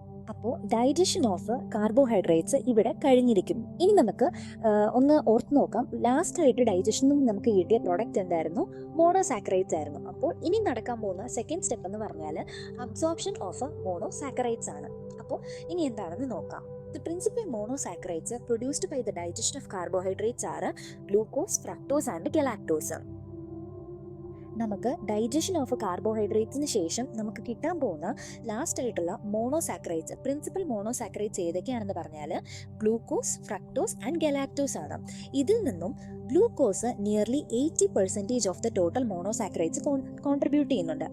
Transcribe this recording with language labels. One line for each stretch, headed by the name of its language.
Malayalam: അപ്പോൾ
English: digestion of carbohydrates
Malayalam: ഇവിടെ കഴിഞ്ഞിരിക്കുന്നു. ഇനി നമുക്ക് ഒന്ന് ഓർത്ത് നോക്കാം. ലാസ്റ്റ് ആയിട്ട് ഡൈജഷനിൽ നമുക്ക് കിട്ടിയ പ്രോഡക്റ്റ് എന്തായിരുന്നു? മോണോസാക്കറൈഡ്സ് ആയിരുന്നു. അപ്പോൾ ഇനി നടക്കാൻ പോകുന്ന സെക്കൻഡ് സ്റ്റെപ്പ് എന്ന് പറഞ്ഞാൽ
English: absorption of monosaccharides
Malayalam: ആണ്. അപ്പോൾ ഇനി എന്താണെന്ന് നോക്കാം.
English: The principal monosaccharides produced by the digestion of carbohydrates are glucose, fructose and galactose.
Malayalam: നമുക്ക്
English: digestion of കാർബോഹൈഡ്രേറ്റ്സിന്
Malayalam: ശേഷം നമുക്ക് കിട്ടാൻ പോകുന്ന ലാസ്റ്റ് ആയിട്ടുള്ള മോണോസാക്കറൈഡ്സ്, പ്രിൻസിപ്പൽ മോണോസാക്കറൈഡ്സ് ഏതൊക്കെയാണെന്ന് പറഞ്ഞാൽ ഗ്ലൂക്കോസ്, ഫ്രക്ടോസ് ആൻഡ് ഗലാക്ടോസ് ആണ്. ഇതിൽ നിന്നും glucose
English: nearly 80% of the total monosaccharides
Malayalam: contribute ചെയ്യുന്നുണ്ട്.